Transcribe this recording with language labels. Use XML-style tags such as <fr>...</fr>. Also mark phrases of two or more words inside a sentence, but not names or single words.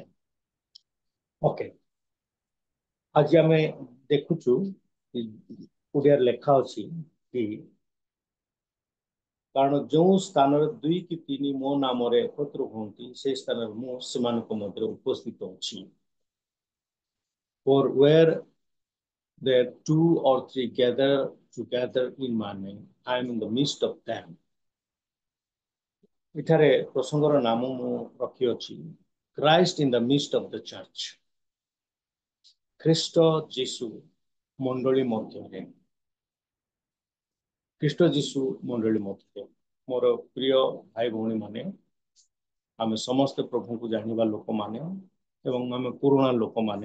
<or>ଓକେ, ଆଜି ଆମେ ଦେଖୁଛୁ ଓଡ଼ିଆରେ ଲେଖା ଅଛି କି କାରଣ ଯେଉଁ ସ୍ଥାନରେ 2 କି 3 ମୋ ନାମରେ ଏକତ୍ର ହୁଅନ୍ତି ସେହି ସ୍ଥାନରେ ମୁଁ ସେମାନଙ୍କ ମଧ୍ୟରେ ଉପସ୍ଥିତ ଅଛି।</or> <en>For where there 2 or 3 gather together in my name, I am in the midst of them।</en> <or>ଏଠାରେ ପ୍ରସଙ୍ଗର ନାମ ମୁଁ ରଖିଅଛି</or> <en>Christ in the midst of the church।</en> <or>ଖ୍ରୀଷ୍ଟ ଯୀଶୁ ମଣ୍ଡଳୀ ମଧ୍ୟରେ। ଖ୍ରୀଷ୍ଟ ଯୀଶୁ ମଣ୍ଡଳୀ ମଧ୍ୟରେ। ମୋର ପ୍ରିୟ ଭାଇ ଭଉଣୀ ମାନେ, ଆମେ ସମସ୍ତେ ପ୍ରଭୁଙ୍କୁ ଜାଣିବା ଲୋକମାନେ ଏବଂ ଆମେ ପୁରୁଣା ଲୋକମାନେ।</or>